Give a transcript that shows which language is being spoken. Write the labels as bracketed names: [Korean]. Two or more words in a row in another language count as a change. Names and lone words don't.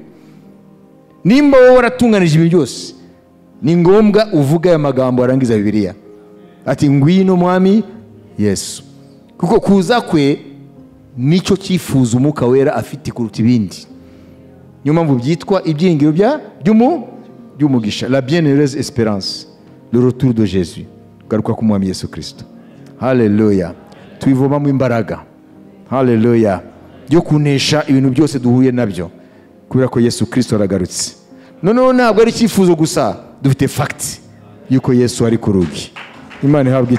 [Kinyarwanda] Nimba wowe waratunganije ibi byose, ni ngombwa uvuga aya magambo arangiza Bibiliya ati ngwino mwami Yesu, kuko kuza kwe nicyo cyifuza umwuka wera afite kuruta ibindi. Niyo mpamvu byitwa ibyiringiro by'umugisha, [French] la bienheureuse espérance, le retour de Jésus, [Kinyarwanda] garuka ku mwami Yesu Kristo. Haleluya. Tubivomamo imbaraga, haleluya, yo kunesha ibintu byose duhuye nabyo kubera ko Yesu Kristo aragarutse. Noneho ntabwo ari icyifuzo gusa, dufite fact yuko Yesu ari ku rugi.